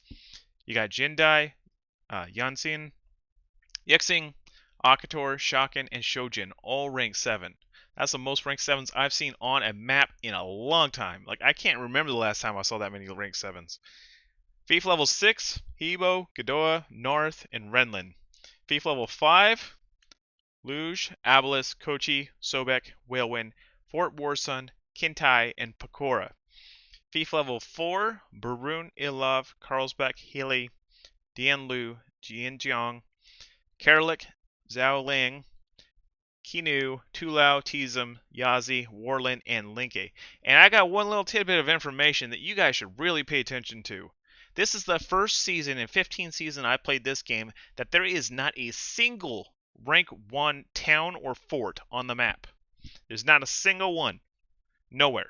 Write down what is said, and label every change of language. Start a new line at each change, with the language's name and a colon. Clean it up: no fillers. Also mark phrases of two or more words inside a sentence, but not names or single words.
English: You got Jindai, Yanxin, Yixing, Akator, Shaken, and Shojin, all rank 7. That's the most rank 7s I've seen on a map in a long time. Like, I can't remember the last time I saw that many rank 7s. Fief level 6, Hebo, Godoa, North, and Renlin. Fief level 5, Luge, Abelis, Kochi, Sobek, Whalewind, Fort Warsun, Kintai, and Pecora. Fief level 4, Barun, Ilov, Carlsbeck, Healy, Dianlu, Jianjiang, Karlik, Xiaoling, Kinu, Tulao, Tizum, Yazi, Warlin, and Linke. And I got one little tidbit of information that you guys should really pay attention to. This is the first season in 15 seasons I played this game that there is not a single rank 1 town or fort on the map. There's not a single one. Nowhere.